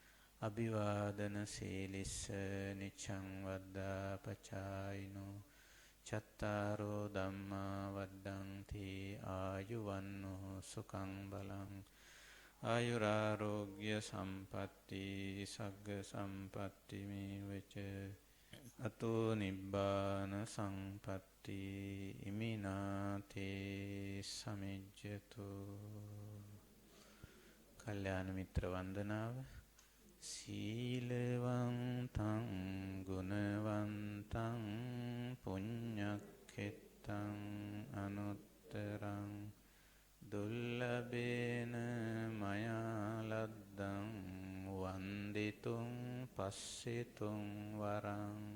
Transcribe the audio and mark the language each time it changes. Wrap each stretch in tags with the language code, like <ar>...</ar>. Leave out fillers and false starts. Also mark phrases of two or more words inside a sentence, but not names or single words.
<pi>අභිවාදන සීලිස්ස නිච්ඡං වද්දා පචායිනෝ චත්තාරෝ ධම්මා වද්දන්ති ආයුවන්නෝ සුඛං බලං ආයුරාරෝග්‍ය සම්පatti සග්ග සම්පatti මේවච අතෝ නිබ්බාන සංපatti ඉමිනාතේ සමිජ්ජතු.</pi> <si>කල්යාණ මිත්‍ර වන්දනාව.</si> <pi>සීලවන්තං ගුණවන්තං පුඤ්ඤක්ඛෙත්තං අනුත්තරං දුල්ලභේන මයා ලද්දං වන්දිතුං පස්සිතුං වරං</pi>